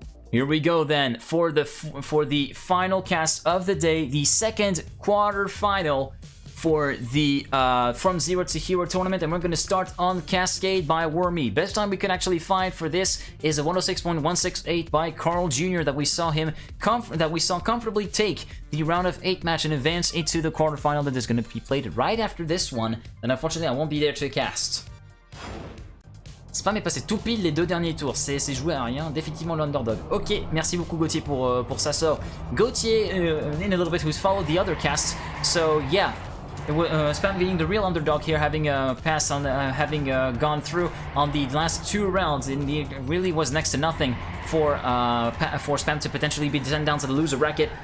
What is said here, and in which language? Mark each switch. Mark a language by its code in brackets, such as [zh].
[en] Here we go then for the final cast of the day, the second quarterfinal for the From Zero to Hero tournament, and we're going to start on Cascade by Wormy. Best time we could actually find for this is a 106.168 by Carl Jr. that we saw comfortably take the round of 8 match and advance into the quarterfinal that is going to be played right after this one, and unfortunately I won't be there to cast. [fr] Spam est passé tout pile les 2 derniers tours, c'est joué à rien, définitivement l'underdog. Ok, merci beaucoup Gauthier pour ça. [en] So, Gauthier, in a little bit, who's followed the other cast, so yeah. Spam being the real underdog here, having passed on, having gone through on the last 2 rounds, and it really was next to nothing for Spam to potentially be sent down to the loser bracket.